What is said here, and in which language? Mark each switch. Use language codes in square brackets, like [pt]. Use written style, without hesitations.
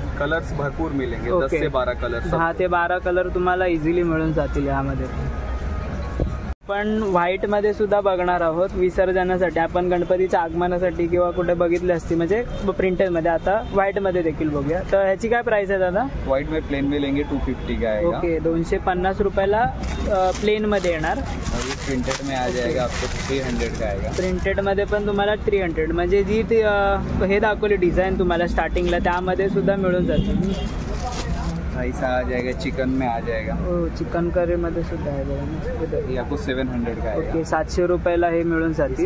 [hi] Colours भरपूर मिलेंगे. Okay. 10 से 12 कलर [mr] 10 ते 12 कलर तुम्हाला इझिली मिळून जातील यामध्ये. पण व्हाईटमध्ये सुद्धा बघणार आहोत विसर्जनासाठी. आपण गणपतीच्या आगमनासाठी किंवा कुठे बघितले असते म्हणजे प्रिंटेडमध्ये, आता व्हाईटमध्ये देखील बघूया. तर ह्याची काय प्राइस आहे दादा? [hi] व्हाइट में प्लेन में लेंगे 250 का आएगा. [mr] ओके, 250 रुपयाला प्लेनमध्ये येणार. [hi] और ये प्रिंटेड में आ जाएगा आपको 300 का आएगा. [mr] प्रिंटेडमध्ये पण तुम्हाला 300 म्हणजे जी ती हे दाखवली डिझाईन तुम्हाला स्टार्टिंगला त्यामध्ये सुद्धा मिळून जाते. [hi] ऐसा आ जाएगा. चिकन में आ जाएगा. [mr] हो, चिकन करीमध्ये सुद्धा आहे बघा. [hi] ये आपको 700 का आएगा. [mr] ओके, 700 रुपयाला हे मिळून जातील.